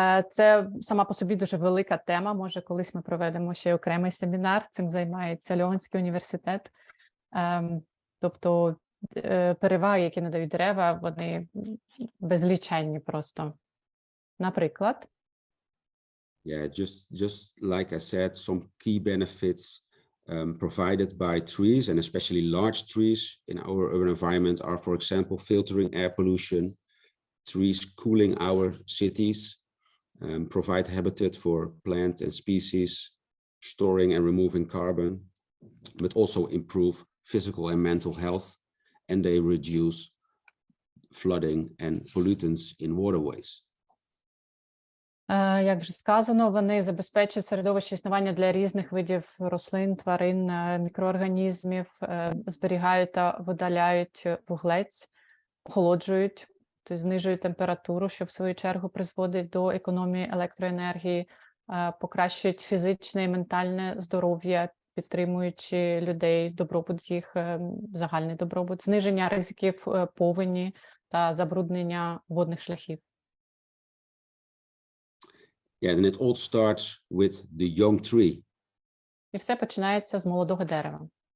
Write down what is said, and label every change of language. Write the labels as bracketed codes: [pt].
[uk] Це сама по собі дуже велика тема, може колись ми проведемо ще окремий семінар, цим займається Львівський університет. Тобто переваги, які надають дерева, вони безліченні просто. Наприклад, [en] Yeah, just like I said, some key benefits provided by trees, and especially large trees in our urban environment, are, for example, filtering air pollution, trees cooling our cities, provide habitat for plants and species, storing and removing carbon, but also improve physical and mental health, and they reduce flooding and pollutants in waterways. [uk] Як вже сказано, вони забезпечують середовище існування для різних видів рослин, тварин, мікроорганізмів, зберігають та видаляють вуглець, охолоджують, тобто знижують температуру, що в свою чергу призводить до економії електроенергії, покращують фізичне і ментальне здоров'я, підтримуючи людей, добробут їх, загальний добробут, зниження ризиків повені та забруднення водних шляхів. [en] Yeah, then it all starts with the young tree. [uk] І все починається з молодого дерева.